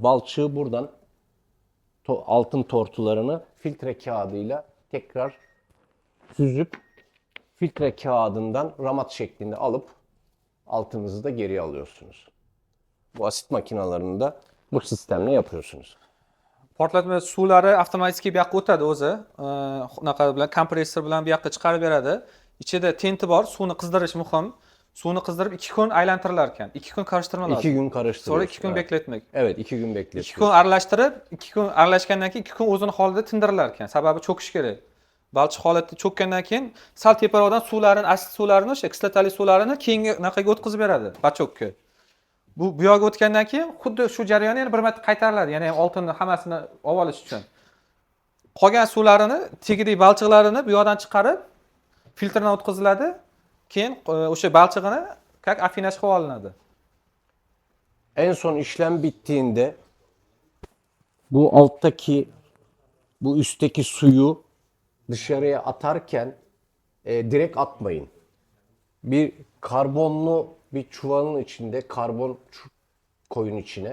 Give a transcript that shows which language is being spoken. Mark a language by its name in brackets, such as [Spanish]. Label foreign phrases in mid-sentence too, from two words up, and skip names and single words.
[Turkish] Balçığı buradan altın tortularını filtre kağıdıyla tekrar süzüp filtre kağıdından ramat şeklinde alıp altınızı da geri alıyorsunuz. Bu asit makinalarını da bu sistemle yapıyorsunuz. [Uzbek] Portlatma suvlari avtomatik bu yoqqa o'tadi o'zi. Unaqa bilan kompressor bilan bu yoqqa chiqarib beradi. Ichida tenti bor, suvni qizdirish muhim. Suvni qizdirib 2 kun aylantirilar ekan. [Turkish] 2 kun karıştırma lazım. 2 gün karıştırıyoruz. Sonra 2 gün evet. bekletmek. Evet, 2 gün 2 bekletiyoruz. [Uzbek] kun aralashtirib, 2 kun aralashgandan keyin 2 kun o'zini holida tindirilar ekan. Sababi cho'kish kerak. Balchiq holatda cho'kkandan keyin sal teparoqdan suvlarini, asid suvlarini, o'sha kislotali suvlarini keyingi naqaga o'tkazib beradi, bachokka. Bu yoqqa o'tgandan keyin xuddi shu jarayon yana bir marta qaytariladi, ya'ni oltinni hammasini olib olish uchun. Qolgan suvlarini, tegidagi balchiqlarini bu yoqdan chiqarib filtrdan o'tkaziladi. Keyin o'sha balchig'ini как afinash qilib olinadi. [Turkish] En son işlem bittiğinde bu alttaki, bu üstteki suyu dışarıya atarken direkt atmayın. Bir karbonlu bir çuvalın içinde karbon koyun içine.